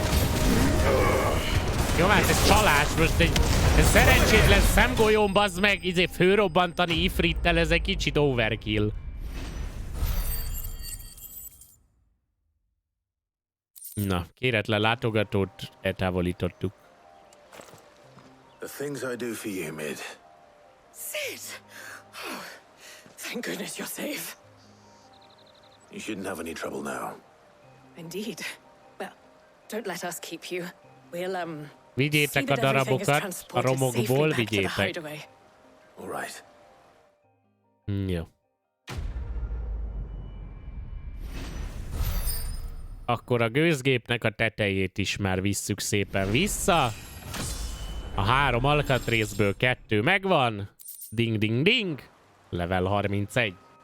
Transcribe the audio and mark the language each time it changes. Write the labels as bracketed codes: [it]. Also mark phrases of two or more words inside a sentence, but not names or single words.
[hu] Jó, hát ez csalás, most egy szerencsétlen szemgolyón, bazd meg, izé főrobbantani ifrittel, ez egy kicsit overkill. Na, kéretlen látogatót eltávolítottuk. [en] The things I do for you, Mid. Sid! Oh, thank goodness you're safe. You shouldn't have any trouble now. Indeed. Well, don't let us keep you. We'll, [hu] Vigyétek a darabokat a romokból, vigyétek. [en] All right. [hu] Jó. Akkor a gőzgépnek a tetejét is már visszük szépen vissza. A 3 alkatrészből 2 megvan. [en] Ding, ding, ding. Level 31.